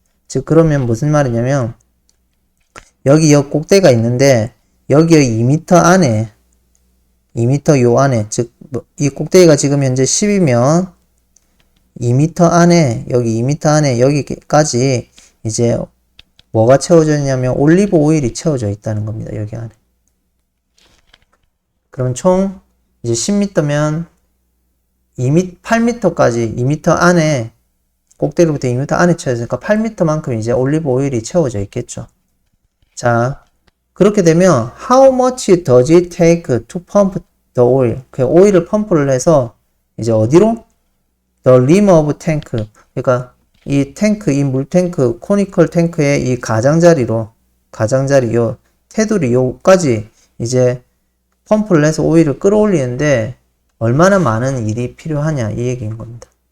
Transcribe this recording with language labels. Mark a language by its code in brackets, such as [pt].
[ko] 즉 그러면 무슨 말이냐면 여기 꼭대가 있는데 여기의 2m 안에 2m 요 안에 즉 이 꼭대기가 지금 현재 10이면 2m 안에 여기 2m 안에 여기까지 이제 뭐가 채워져 있냐면 올리브 오일이 채워져 있다는 겁니다. 여기 안에. 그럼 총 이제 10m면 8m까지 2m 안에 꼭대기부터 2m 안에 채워졌으니까 8m만큼 이제 올리브 오일이 채워져 있겠죠. 자, 그렇게 되면 [en] how much does it take to pump the oil? [ko] 그 오일을 펌프를 해서 이제 어디로? [en] The rim of tank. [ko] 그러니까 이 탱크, 이 물탱크, 코니컬 탱크의 이 가장자리, 요 테두리 요까지 이제 펌프를 해서 오일을 끌어올리는데 얼마나 많은 일이 필요하냐 이 얘기인 겁니다.